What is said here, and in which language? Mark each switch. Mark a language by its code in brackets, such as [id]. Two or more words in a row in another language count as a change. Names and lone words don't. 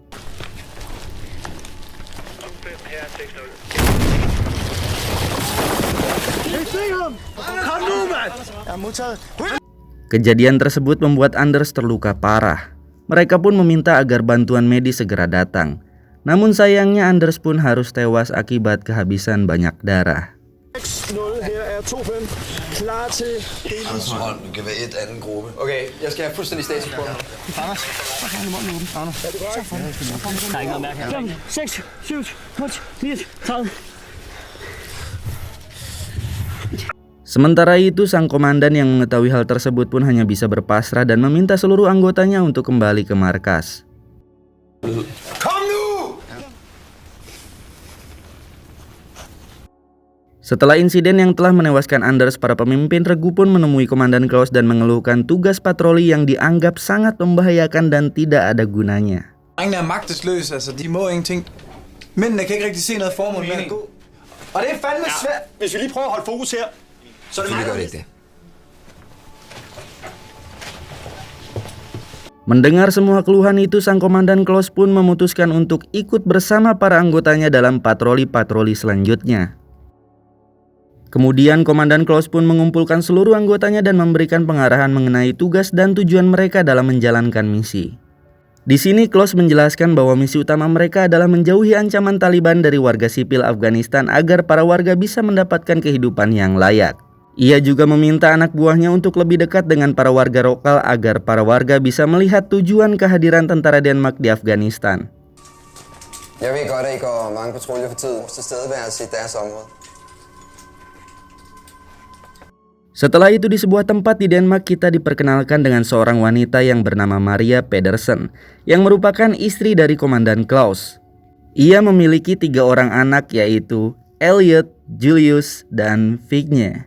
[id] Kejadian tersebut membuat Anders terluka parah. Mereka pun meminta agar bantuan medis segera datang. Namun sayangnya Anders pun harus tewas akibat kehabisan banyak darah. [da] 6-0, her er 2-5. Klar til hele. Anders Holm, du kan være et anden gruppe. Okay, jeg skal have fuldstændig status på dig. Anders, så kan du måtte åbne. Anders. Er det godt? Der er ikke noget mærke her. 6, 7, 8, 9, 30. [id] Sementara itu, sang komandan yang mengetahui hal tersebut pun hanya bisa berpasrah dan meminta seluruh anggotanya untuk kembali ke markas. Setelah insiden yang telah menewaskan Anders, para pemimpin regu pun menemui Komandan Claus dan mengeluhkan tugas patroli yang dianggap sangat membahayakan dan tidak ada gunanya. [da] Drengene er magtesløse, altså de må ingenting. Mændene kan ikke rigtig se noget formål med at gå. Og det er fandme svært. Hvis vi lige prøver at holde fokus her, så er det Selvfølgelig gør det ikke det. [id] Mendengar semua keluhan itu, sang Komandan Claus pun memutuskan untuk ikut bersama para anggotanya dalam patroli-patroli selanjutnya. Kemudian Komandan Claus pun mengumpulkan seluruh anggotanya dan memberikan pengarahan mengenai tugas dan tujuan mereka dalam menjalankan misi. Di sini Claus menjelaskan bahwa misi utama mereka adalah menjauhi ancaman Taliban dari warga sipil Afghanistan agar para warga bisa mendapatkan kehidupan yang layak. Ia juga meminta anak buahnya untuk lebih dekat dengan para warga lokal agar para warga bisa melihat tujuan kehadiran tentara Denmark di Afghanistan. [da] Jeg ved godt, at I går mange patruljer for tiden. Tilstedeværelse i deres område. [id] Setelah itu di sebuah tempat di Denmark, kita diperkenalkan dengan seorang wanita yang bernama Maria Pedersen yang merupakan istri dari Komandan Claus. Ia memiliki 3 orang anak, yaitu Elliot, Julius, dan Vigne.